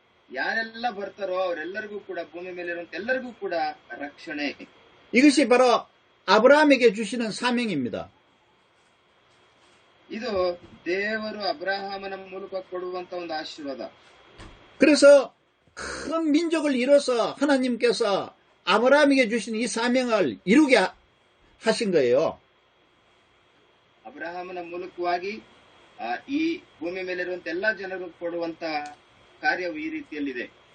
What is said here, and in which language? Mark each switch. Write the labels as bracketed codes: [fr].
[kn] ಯಾರೆಲ್ಲ ಬರ್ತಾರೋ ಅವರೆಲ್ಲರಿಗೂ ಕೂಡ ಭೂಮಿ ಮೇಲೆ ಇರುವಂತ ಎಲ್ಲರಿಗೂ ಕೂಡ ರಕ್ಷಣೆ. [ko] 이것이 바로 아브라함에게 주시는 사명입니다. [kn] ಇದು ದೇವರು ಅಬ್ರಹಾಮನ ಮೂಲಕ ಕೊಡುವಂತ ಒಂದು ಆಶೀರ್ವಾದ. [ko] 그래서 큰 민족을 이뤄서 하나님께서 아브라함에게 주신 이 사명을 이루게 하신 거예요. [kn] ಅಬ್ರಹಾಮನ ಮೂಲಕವಾಗಿ ಈ ಭೂಮಿ ಮೇಲಿರುವಂತ ಎಲ್ಲಾ ಜನರು ಕೊಡುವಂತ ಕಾರ್ಯವು ಈ ರೀತಿಯಲ್ಲಿದೆ.